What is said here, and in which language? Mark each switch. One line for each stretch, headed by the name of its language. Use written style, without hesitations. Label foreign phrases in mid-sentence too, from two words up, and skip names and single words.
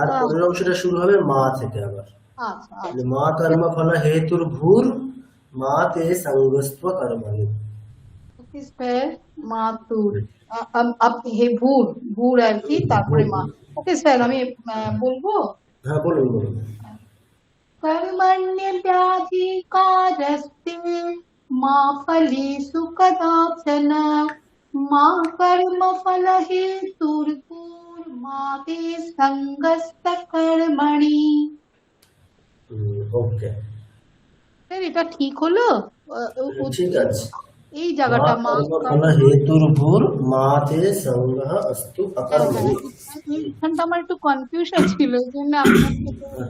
Bangla: তার পরের অংশটা শুরু হবে মা থেকে আবার, আচ্ছা
Sanskrit: তাহলে মা কর্ম ফল হেতুর ভূর মা তে সঙ্গস্ত কর্মণি।
Bangla: ওকে স্যার মাতুর হে ভূর ভূর আর কি, তারপরে মা। ওকে স্যার আমি বলবো। হ্যাঁ বলুন বলুন।
Sanskrit: कर्मण्यव्याधिकारस्ते मा फलेषु कदाचन मा कर्मफलहेतुर्भूर्मा ते सङ्गस्तकर्मणि।
Bangla: ওকে স্যার এটা ঠিক হলো? ঠিক আছে। এই জায়গাটা মা
Sanskrit: কর্মফল হেতুর ভূর মা তে সঙ্গঃ অস্তু অকর্মণি।
Bangla: এইখানটা আমার একটু কনফিউশন ছিল, এই জন্য আপনার থেকে আচ্ছা,